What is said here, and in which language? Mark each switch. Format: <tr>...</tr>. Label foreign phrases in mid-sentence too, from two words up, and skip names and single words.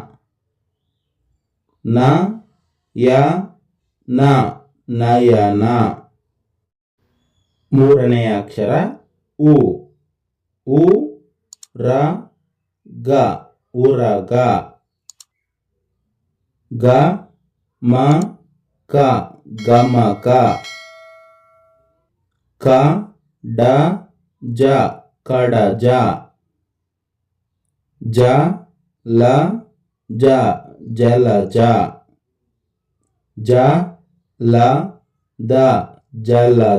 <kn>ನ, ಯ, ನ ನಯನ. ಮೂರನೆಯ ಅಕ್ಷರ ಉ. ಉ, ರ, ಗ ಉರಗ. ಗ, ಮ, ಕ ಗಮಕ. ಕ, ಡ, ಜ ಕಡಜ. ಜ, ಲ, ಜ ಜಲಜ. ಜ, ಲ, ದ ಜಲದ.</kn>